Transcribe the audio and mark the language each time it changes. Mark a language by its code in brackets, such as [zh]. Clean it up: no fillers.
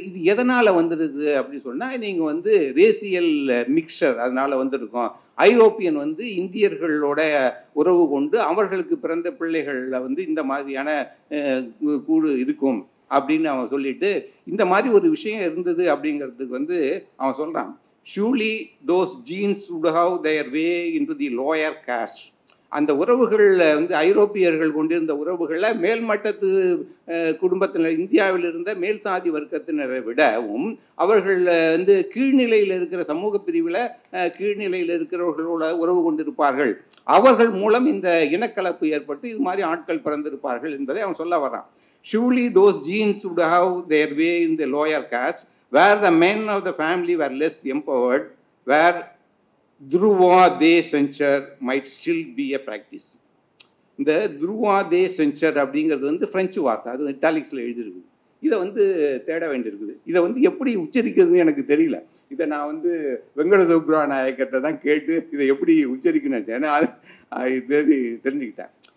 [ta] இது எதனால் வந்துடுது அப்படின்னு சொன்னால், நீங்கள் வந்து ரேசியல் மிக்சர் அதனால் வந்திருக்கோம். ஐரோப்பியன் வந்து இந்தியர்களோட உறவு கொண்டு அவர்களுக்கு பிறந்த பிள்ளைகளில் வந்து இந்த மாதிரியான கூடு இருக்கும் அப்படின்னு அவன் சொல்லிட்டு, இந்த மாதிரி ஒரு விஷயம் இருந்தது அப்படிங்கிறதுக்கு வந்து அவன் சொல்கிறான். [en] Surely those genes would have their way into the lower caste. [ta] அந்த உறவுகளில் வந்து ஐரோப்பியர்கள் கொண்டிருந்த உறவுகளில் மேல்மட்டத்து குடும்பத்தினர், இந்தியாவில் இருந்த மேல் சாதி வர்க்கத்தினரை விடவும் அவர்கள் வந்து கீழ்நிலையில் இருக்கிற சமூக பிரிவில் கீழ்நிலையில் இருக்கிறவர்களோட உறவு கொண்டிருப்பார்கள். அவர்கள் மூலம் இந்த இனக்கலப்பு ஏற்பட்டு இது மாதிரி ஆட்கள் பிறந்திருப்பார்கள் என்பதை அவன் சொல்ல வரான். [en] Surely those genes would have their way in the lower caste, where the men of the family were less empowered, where Dhruva de censure might still be a practice. [ta] இந்த துருவா தே சென்சர் அப்படிங்கிறது வந்து பிரெஞ்சு வார்த்தை. அது இட்டாலிக்ஸில் எழுதியிருக்குது. இதை வந்து தேட வேண்டியிருக்குது. இதை வந்து எப்படி உச்சரிக்கிறதுன்னு எனக்கு தெரியல. இதை நான் வந்து வெங்கட சுப்ரா நாயக்கர்கிட்ட தான் கேட்டு இதை எப்படி உச்சரிக்கணும்னு ஏன்னா அது தெரிஞ்சுக்கிட்டேன்.